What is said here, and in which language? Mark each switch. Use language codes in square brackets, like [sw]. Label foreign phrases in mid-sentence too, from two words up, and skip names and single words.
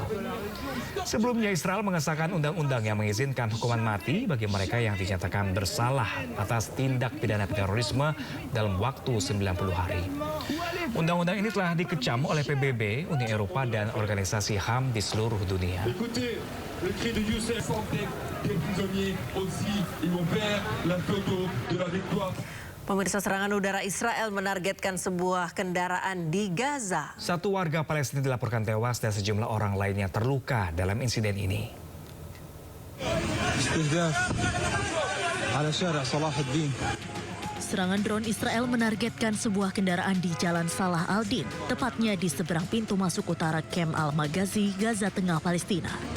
[id] Sebelumnya Israel mengesahkan undang-undang yang mengizinkan hukuman mati bagi mereka yang dinyatakan bersalah atas tindak pidana terorisme dalam waktu 90 hari. Undang-undang ini telah dikecam oleh PBB, Uni Eropa dan organisasi HAM di seluruh dunia. [fr] Le cri de Youssef Santek, des prisonniers aussi, ils vont faire la photo de la victoire. [id] Pemirsa, serangan udara Israel menargetkan sebuah kendaraan di Gaza. Satu warga Palestina dilaporkan tewas dan sejumlah orang lainnya terluka dalam insiden ini. Serangan drone Israel menargetkan sebuah kendaraan di Jalan Salah al-Din, tepatnya di seberang pintu masuk utara Camp Al-Maghazi, Gaza Tengah, Palestina.